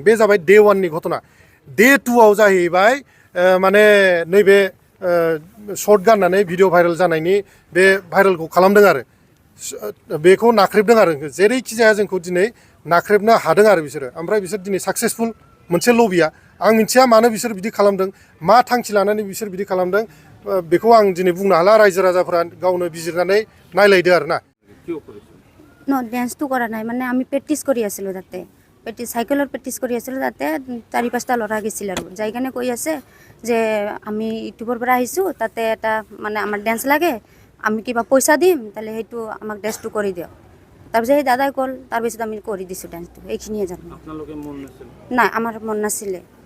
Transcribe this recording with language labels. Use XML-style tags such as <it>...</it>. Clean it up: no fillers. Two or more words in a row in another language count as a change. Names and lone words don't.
<brx>बे जाबाय डे 1नि घटना डे 2आव जाहैबाय माने नैबे शर्ट गाननानै</brx> <en>video viral</en> <brx>जानायनि बे भाइरेलखौ खालामदों आरो बेखौ नाख्रेबदों आरो जेरैखि जाया जोंखौ दिनै नाख्रेबनो हादों आरो बिसोरो ओमफ्राय बिसोर दिनै साक्सेसफुल मोनसे लबिया आं मिथिया मानो बिसोर बिदि खालामदों मा थांखि लानानै बिसोर बिदि खालामदों बेखौ आं दिनै बुंनो हाला रायजो राजाफोरा गावनो बिजिरनानै नायलायदो आरो ना</brx> <as>ডেন্সটো কৰা নাই মানে আমি প্ৰেক্টিছ কৰি আছিলোঁ তাতে চাইকেলৰ প্ৰেক্টিছ কৰি আছিলোঁ তাতে 4-5টা ল'ৰা গৈছিল আৰু যাই কেনে কৈ আছে যে আমি ইউটিউবৰ পৰা আহিছোঁ তাতে এটা মানে আমাৰ ডেন্স লাগে আমি কিবা পইচা দিম তাহলে সেইটো আমাক ডেন্সটো কৰি দিয়ক তাৰপিছত সেই দাদাই ক'ল তাৰপিছত আমি কৰি দিছোঁ ডেন্সটো এইখিনিয়ে জানো আপোনালোকে মন নাছিল নাই আমাৰ মন নাছিলে</as>